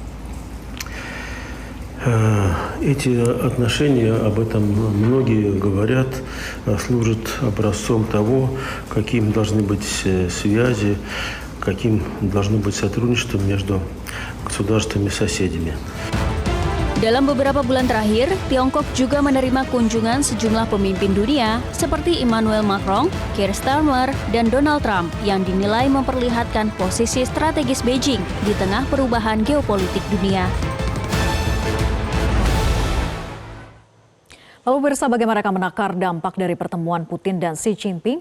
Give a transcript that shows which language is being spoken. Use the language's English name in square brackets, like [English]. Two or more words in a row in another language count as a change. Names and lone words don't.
[Russian] Эти отношения, об этом многие говорят, служат образцом того, каким должны быть связи, каким должно быть сотрудничество между государствами-соседями. [Indonesian] Dalam beberapa bulan terakhir, Tiongkok juga menerima kunjungan sejumlah pemimpin dunia seperti Emmanuel Macron, Keir Starmer, dan Donald Trump yang dinilai memperlihatkan posisi strategis Beijing di tengah perubahan geopolitik dunia. Lalu pemirsa, bagaimana mereka menakar dampak dari pertemuan Putin dan Xi Jinping?